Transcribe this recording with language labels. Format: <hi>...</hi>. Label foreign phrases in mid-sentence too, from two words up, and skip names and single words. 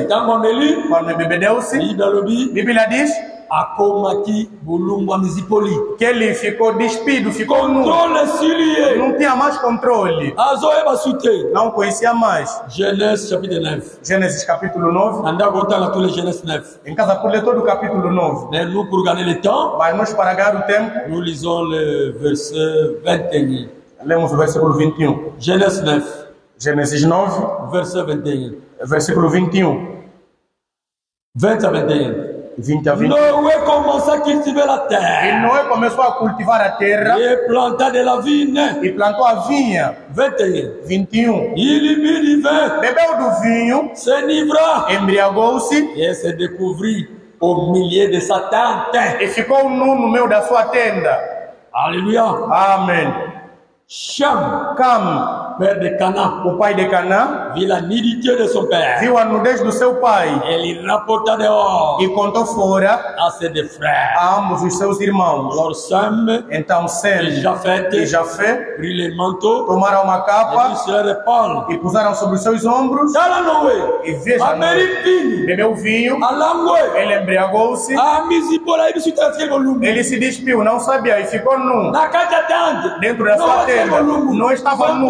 <pt>Quando embebedeu-se, a Bíblia diz que ele ficou despido, ficou nu. Não tinha mais controle. Não conhecia mais. Gênesis capítulo 9. Em casa por ler todo o capítulo 9. Mas nós, para ganhar o tempo,</pt> <fr>nous lisons le verset 21.</fr> <pt>Lemos o versículo 21. Gênesis 9. Gênesis 9.</pt> <fr>Verset 21.</fr> <pt>Versículo 21. 20 a 21. 20 a 20.</pt> <fr>Noé commença à cultiver la terre.</fr> <pt>E Noé começou a cultivar a terra.</pt> <fr>E planta de la vigne.</fr> <pt>E plantou a vinha. 21. 21.</pt> <fr>Il mit du vin.</fr> <pt>Bebeu do vinho.</pt> <fr>S'enivra.</fr> <pt>Embriagou-se.</pt> <fr>E se découvrit au milieu de sa tente.</fr> <pt>E ficou nu no meio da sua tenda.</pt> <fr>Alléluia.</fr> <pt>Amém.</pt> <fr>Cham.</fr> <pt>Cam.</pt> <fr>Père de Cana.</fr> <pt>O pai de Cana. Viu a</pt> <fr>nudité de son père.</fr> <pt>Viu a nudez do seu pai.</pt> <fr>Ele rapporta dehors.</fr> <pt>E contou fora</pt> <fr>a ses deux frères.</fr> <pt>A ambos os seus irmãos.</pt> <fr>Alors Sem.</fr> <pt>Então Sem e Jafé</pt> <fr>pris les manteaux.</fr> <pt>Tomaram uma capa. E puseram sobre os seus ombros. E veja Noé. Bebeu vinho. Ele embriagou-se. Ele se despiu, não sabia e ficou nu. Dentro da sua tenda. Não estava nu.</pt>